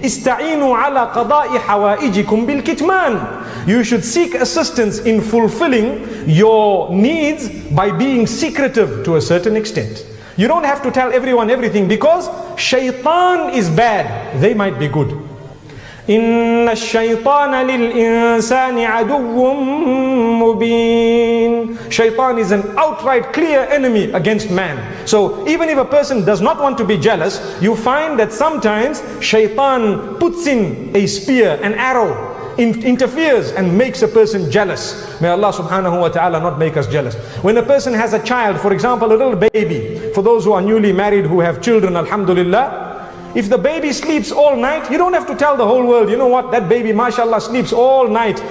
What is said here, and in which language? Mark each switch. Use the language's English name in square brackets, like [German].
[Arabic] Ista'inu ala qada'i hawaijikum bil kitman. [English] You should seek assistance in fulfilling your needs by being secretive to a certain extent. You don't have to tell everyone everything, because shaitan is bad, they might be good. [Arabic] إن الشيطان للإنسان عدو مبين. [English] Shaitan is an outright clear enemy against man. So even if a person does not want to be jealous, you find that sometimes shaitan puts in a spear, an arrow, interferes and makes a person jealous. May Allah subhanahu wa ta'ala not make us jealous. When a person has a child, for example a little baby, for those who are newly married who have children, alhamdulillah, if the baby sleeps all night, you don't have to tell the whole world, you know what, that baby mashallah sleeps all night.